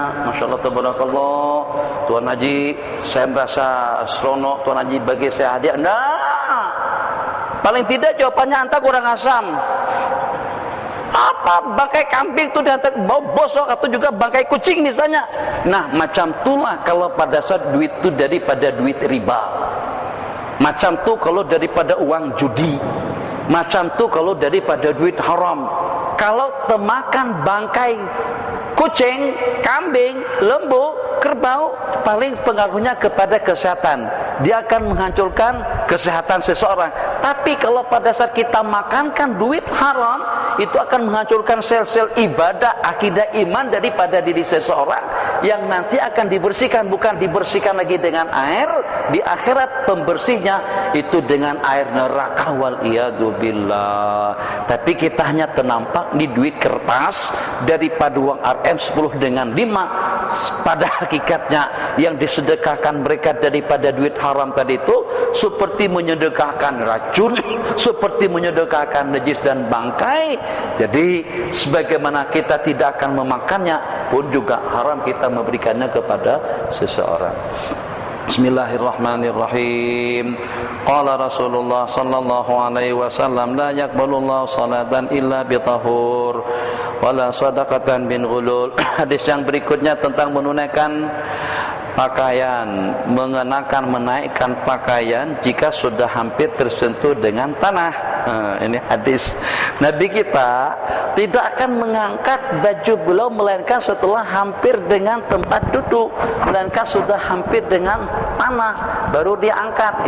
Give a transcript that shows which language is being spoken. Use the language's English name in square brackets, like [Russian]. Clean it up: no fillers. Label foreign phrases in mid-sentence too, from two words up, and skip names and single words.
[Arabic] ما شاء الله، تبارك الله. [Malay] Tuan Haji, saya merasa seronok. Tuan Haji bagi saya hadiah. Nah, paling tidak jawabannya anta kurang asam. Apa bangkai kambing itu diantar bau bosok atau juga bangkai kucing misalnya. Nah, macam itulah kalau pada saat duit itu daripada duit riba. Macam tu kalau daripada uang judi. Macam tu kalau daripada duit haram. Kalau temakan bangkai kucing, kambing, lembu, kerbau, paling pengaruhnya kepada kesehatan. Dia akan menghancurkan kesehatan seseorang. Tapi kalau pada saat kita makankan duit haram, itu akan menghancurkan sel-sel ibadah, akidah, iman daripada diri seseorang, yang nanti akan dibersihkan. Bukan dibersihkan lagi dengan air, di akhirat pembersihnya itu dengan air neraka, [Arabic] والعياذ بالله. [Malay] Tapi kita hanya ternampak di duit kertas daripada uang RM 10 dengan 5. Pada hakikatnya yang disedekahkan mereka daripada duit haram tadi itu seperti menyedekahkan racun, seperti menyedekahkan najis dan bangkai. Jadi sebagaimana kita tidak akan memakannya, pun juga haram kita memberikannya kepada seseorang. Bismillahirrahmanirrahim. [Arabic] قال رسول الله صلى الله عليه وسلم، لا يقبل الله صلاة إلا بطهور ولا صدقة من غلول. [Malay] Hadis yang berikutnya tentang menunaikan pakaian, mengenakan, menaikkan pakaian jika sudah hampir tersentuh dengan tanah. Ini hadis Nabi kita tidak akan mengangkat baju beliau melainkan setelah hampir dengan tempat duduk, melainkan sudah hampir dengan tanah baru diangkat.